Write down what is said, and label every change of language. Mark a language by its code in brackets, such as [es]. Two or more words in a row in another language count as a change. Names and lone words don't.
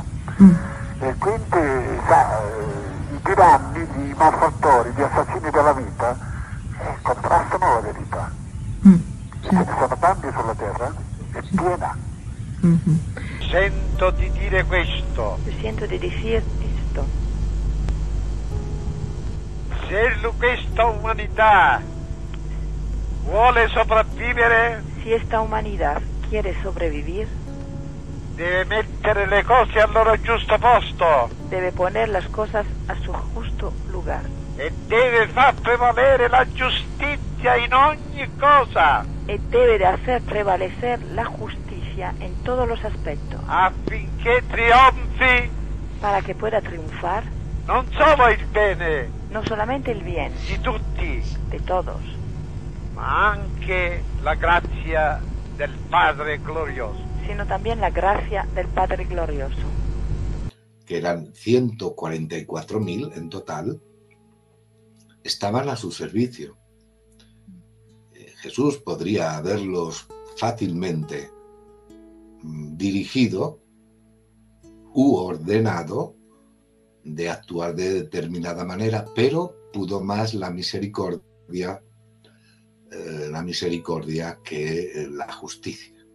[it] E quindi i tiranni, i malfattori, gli assassini della vita contrastano la verità. Ce ne sono tanti sulla terra, è piena. Sento di dire questo. [es] Siento de decir esto. [it] Se questa umanità vuole sopravvivere, [es] si esta humanidad quiere sobrevivir, [it] deve mettere le cose al loro giusto posto, [es] debe poner las cosas a su justo lugar, [it] e deve far prevalere la giustizia in ogni cosa, [es] y debe de hacer prevalecer la justicia en todos los aspectos, [it] affinché trionfi, [es] para que pueda triunfar, [it] non solo il bene, [es] no solamente el bien [it] di tutti, [es] de todos, [it] ma anche la grazia del Padre glorioso, [es] sino también la gracia del Padre glorioso, que eran 144.000 en total, estaban a su servicio. Jesús podría haberlos fácilmente dirigido u ordenado de actuar de determinada manera, pero pudo más la misericordia que la justicia.